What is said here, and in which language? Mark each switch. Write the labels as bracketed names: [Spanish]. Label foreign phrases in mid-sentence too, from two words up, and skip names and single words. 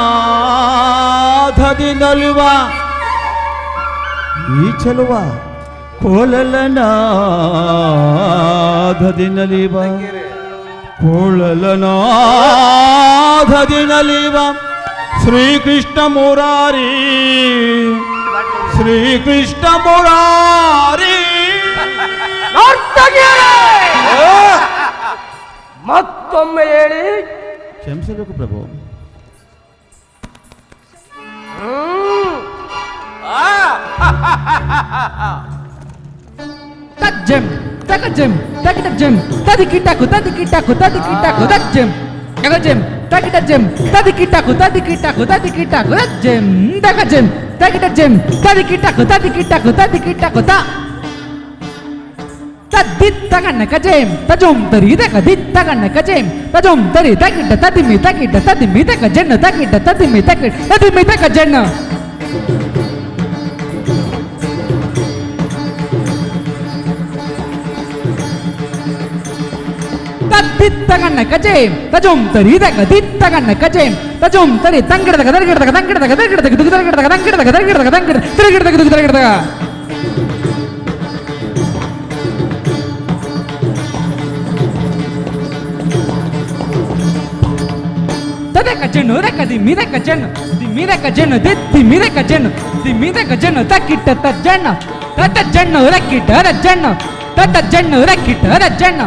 [Kannada] ಕೊಳಲನಾಧದಿ ನಲಿವ ಈ ಚೆಲುವ ಕೋಳಲನಾದದಿ ನಲಿವ ಕೋಳಲನಾದದಿ ನಲಿವ ಶ್ರೀಕೃಷ್ಣ ಮುರಾರಿ ಶ್ರೀಕೃಷ್ಣ ಮುರಾರಿ. ನರ್ತಕಿಯರೇ! ಮತ್ತೊಮ್ಮೆ ಹೇಳಿ. ಕ್ಷಮಿಸಬೇಕು ಪ್ರಭು. Tajam, takajam, takitajam, tadikitaku, tadikitaku, tadikitaku, tajam, takajam, takitajam, tadikitaku, tadikitaku, tadikitaku, tajam, takajam, takitajam, tadikitaku, tadikitaku, tadikitaku, ta. Tadit takan kajem, tajum tari takadit takan kajem, tajum tari takita tadimi takajana takita tadimi takajana. Tadittangan kajem, tajum tari takadittangan kajem, tajum tari tangkir tak. Tadakajeno, rakadimidakajeno, dimidakajeno, dimidakajeno, takita tajana, tatajano, rakita rajano, tatajano, rakita rajano.